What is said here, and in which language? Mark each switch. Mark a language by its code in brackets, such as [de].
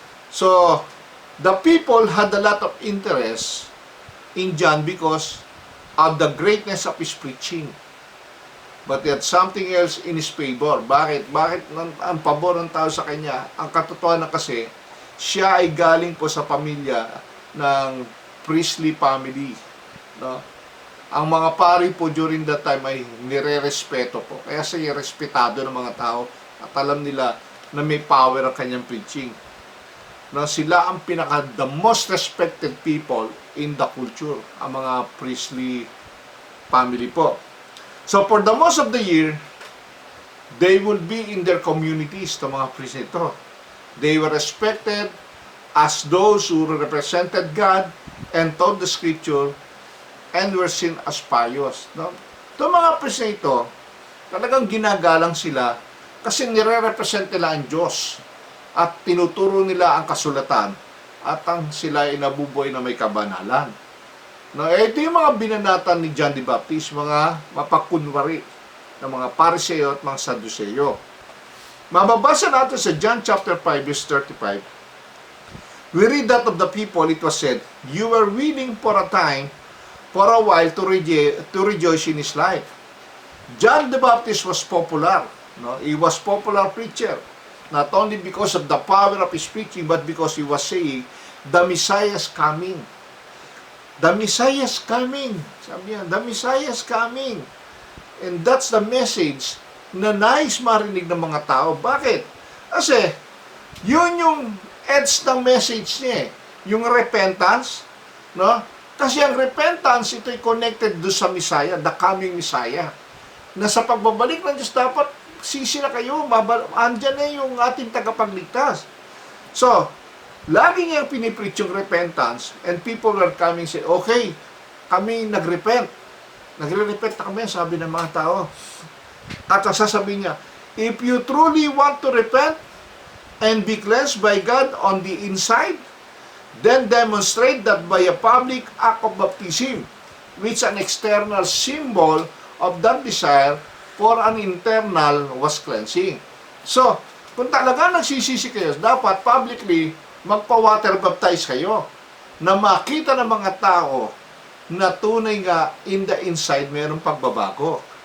[en] So, the people had a lot of interest in John because of the greatness of his preaching. But he had something else in his favor. [tl] Bakit? Bakit ang pabor ng tao sa kanya? Ang katotohanan kasi, siya ay galing po sa pamilya ng priestly family. No? Ang mga pari po [en] during that time [tl] ay nire-respeto po. Kaya siya respetado ng mga tao at alam nila na may power ang kanyang preaching. [en] No, [tl] sila ang [en] the most respected people in the culture, [tl] ang mga [en] priestly family po. So for the most of the year, they will be in their communities, to [tl] mga [en] priest [tl] nito. [en] They were respected as those who represented God and taught the scripture and were seen as pious. No? [tl] Ito mga priest nito, talagang ginagalang sila kasi nire-represent nila ang Diyos at tinuturo nila ang kasulatan at ang sila ay nabubuhay na may kabanalan. No, ito yung mga binanatan ni John the Baptist, mga mapakunwari ng mga Pariseo at mga Sadduceo. Mababasa natin sa John chapter 5 verse 35. [en] We read that of the people, it was said, "You were willing for a time, for a while to rejoice in his life." John the Baptist was popular. No? He was popular preacher. Not only because of the power of his preaching, but because he was saying, the Messiah is coming. The Messiah is coming. [tl] Sabi niya, [en] the Messiah is coming. And that's the message [tl] na nais marinig ng mga tao. Bakit? Kasi, yun yung edge ng message niya. Yung repentance, no? Kasi ang repentance, ito'y connected do sa Messiah, [en] the coming Messiah. [tl] Na sa pagbabalik ng Diyos, dapat sisi na kayo, andyan na yung ating tagapagligtas. [en] So, [tl] lagi niyang pinipreach yung [en] repentance and people were coming say, okay, [tl] kami nag-repent. Nagre-repent na kami, sabi ng mga tao. At sasabihin niya, [en] if you truly want to repent and be cleansed by God on the inside, then demonstrate that by a public act of baptism, which an external symbol of that desire for an internal was cleansing. [tl] So, kung talaga nagsisisi kayo, dapat publicly magpa-water baptize kayo na makita ng mga tao na tunay nga [en] in the inside [tl] mayroong pagbabago.